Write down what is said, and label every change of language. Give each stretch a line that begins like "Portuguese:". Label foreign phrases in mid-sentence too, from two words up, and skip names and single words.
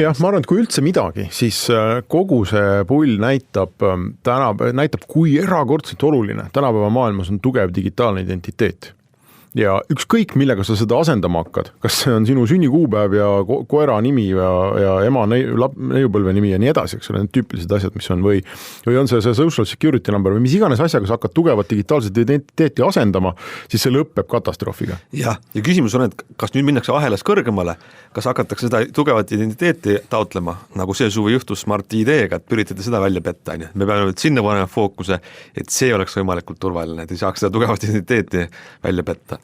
Estonian: Jah, ma arvan, et kui üldse midagi, siis kogu see pull näitab, kui erakordselt oluline tänapäeva maailmas on tugev digitaalne identiteet. Ja ükskõik millega sa seda asendama hakkad, kas see on sinu sünnikuupäev ja koera nimi ja ema neiupõlve nimi ja nii edasi, eks ole, need tüüpilised asjad, mis on või on see
English: social security number
Estonian: või mis iganes asjaga sa hakkad tugevat digitaalset identiteeti asendama, siis see lõpeb katastroofiga. Ja küsimus on, et kas nüüd minnakse ahelas kõrgemale, kas hakatakse seda tugevat identiteeti taotlema, nagu see suvi juhtus Smart ID-ga, et üritada seda välja petta, me peame sinna panema fookuse, et see oleks võimalikult turvaline, et ei saaks seda tugevat identiteeti välja petta.